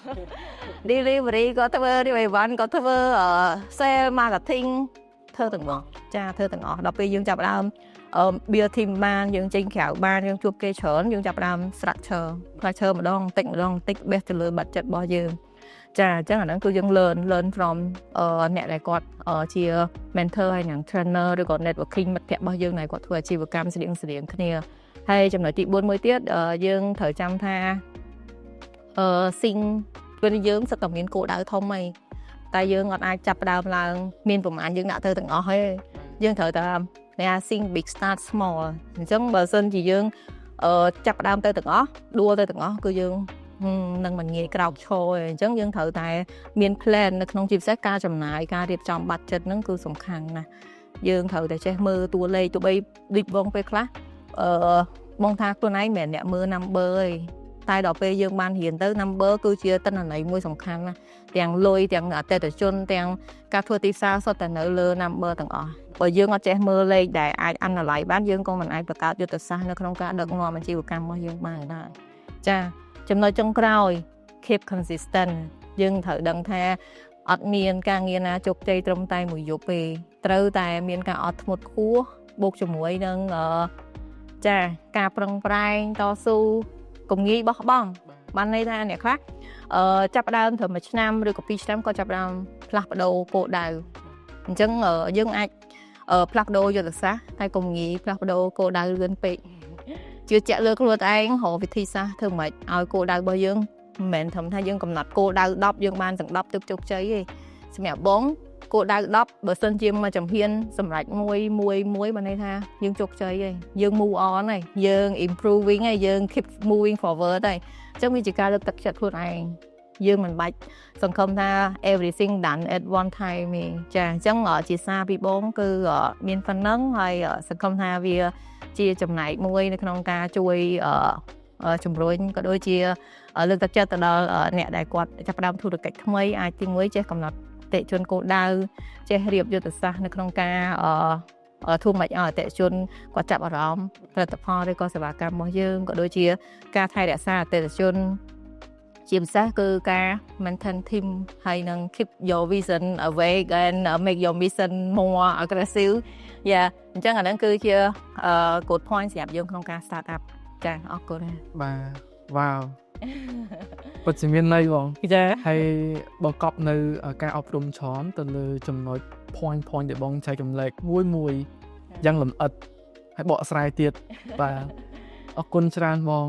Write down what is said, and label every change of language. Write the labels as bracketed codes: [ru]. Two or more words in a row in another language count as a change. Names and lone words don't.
[km] delivery ក៏ធ្វើ event ក៏ធ្វើ [en] sale marketing [km] ធ្វើទាំងអស់ចាធ្វើទាំងអស់ដល់ពេលយើងចាប់ដើម [en] build team [km] បានយើងចេញក្រៅបានយើងជួបគេច្រើនយើងចាប់ដើម structure ម្ដងបន្តិច base ទៅលើ budget របស់យើងចាអញ្ចឹងអាហ្នឹងគឺយើង [en] learn from [km] អ្នកដែលគាត់ជា mentor ហើយនិង trainer ឬក៏ networking មិត្តភក្តិរបស់យើងដែលគាត់ធ្វើអាជីវកម្មស្រៀងគ្នាហើយចំណុចទី4មួយទៀតយើងត្រូវចាំថា ពេលយើងសិតតែមានគោលដៅធំហើយតែយើងអត់អាចចាប់ផ្ដើមឡើងមានប្រមាណយើងដាក់ទៅទាំងអស់ហើយយើងត្រូវតែ [en] think big start small [km] អញ្ចឹងបើសិនជាយើងចាប់ផ្ដើមទៅទាំងអស់ដួលទៅទាំងអស់គឺយើងនឹងមិនងាយក្រោកឈរទេអញ្ចឹង យើងត្រូវតែមាន plan នៅក្នុងជាពិសេសការចំណាយការរៀបចំ budget ហ្នឹងគឺសំខាន់ណាស់យើងត្រូវតែចេះមើលតួលេខទោះបីដូចបងពេលខ្លះបងថាខ្លួនឯងមិនមែនអ្នកមើ ល number ទេតែដល់ពេលយើងបានរៀនទៅ number គឺជាទិន្នន័យមួយសំខាន់ណាស់ទាំងលុយទាំងអតិថិជនទាំងការធ្វើទីផ្សារសុទ្ធតែ នៅលើ number ទាំងអស់បើយើងអត់ចេះមើលលេខដែលអាច analyze បានយើងក៏មិនអាចបង្កើតយុទ្ធសាស្ត្រនៅ ក្នុងការដឹកនាំអាជីវកម្មរបស់យើងបានដែរចាចំណុចចុងក្រោយ [en] keep consistent [km] យើងត្រូវដឹងថាអត់មានការងារណាជោគជ័យត្រឹមតែមួយយប់ទេត្រូវតែមានការអត់ធ្មត់ខ្ពស់បូកជាមួយនឹងចាការប្រឹងប្រែងតស៊ូកុំងាយបោះបង់បានន័យថាអ្នកខ្លះចាប់ផ្ដើមត្រឹម1ឆ្នាំឬក៏2ឆ្នាំក៏ចាប់ផ្ដើមផ្លាស់ប្ដូរគោលដៅអញ្ចឹងយើងអាច ផ្លាស់ប្ដូរយុទ្ធសាស្ត្រហើយកុំងាយផ្លាស់ប្ដូរគោលដៅលឿនពេកជឿជាក់លើខ្លួនឯងរកវិធីសាស្ត្រធ្វើម៉េចឲ្យគោលដៅរបស់យើងមិនមែនត្រឹមថាយើងកំណត់គោលដៅ10យើងបានទាំង10ទើបជោគជ័យទេសម្រាប់បងគោលដៅ10បើសិនជាមួយចំ ហៀនសម្រាប់មួយបានន័យថាយើងជោគជ័យហើយយើង [en] move on [km] ហើយយើង improving ហើយយើង [en] keep moving forward [km] ហើយអញ្ចឹងវាជាការលើកទឹកចិត្តខ្លួនឯងយើងមិនបាច់សង្ឃឹមថា [en] everything done at one time [km] ទេចាអញ្ចឹងជាសារពីបងគឺមានប៉ុណ្ណឹងហើយសង្ឃឹមថាវាជាចំណែកមួយនៅក្នុងការជួយជំរុញក៏ដូច ជាលើកទឹកចិត្តទៅដល់អ្នកដែលគាត់ចាប់ផ្ដើមធុរកិច្ចថ្មីអាចទីមួយចេះកំណត់អតិថិជនគោលដៅចេះរៀបយុទ្ធសាស្ត្រនៅក្នុងការធ្វើម៉េចឲ្យអតិថិជនគាត់ចាប់អារម្មណ៍ផលិតផលឬក៏សេវាកម្មរបស់យើងក៏ដូចជាការថែរក្សាអតិថិជនជាពិសេសគឺការ [en] maintain team [km] ហើយនឹង [en] keep your vision awake and make your mission more aggressive [km] អញ្ចឹងអាហ្នឹងគឺជា [en] good point [km] សម្រាប់យើងក្នុងការ [en] start up [km] ចាអរគុណ បាទវ៉ាវពិតជាមានន័យបង ចា ហើយបង្កប់នៅការអប់រំច្រើនទៅលើចំណុច point ដែលបងចែកចម្លែកមួយយ៉ាងលម្អិតហើយបកស្រាយទៀតបាទអរគុណច្រើនបង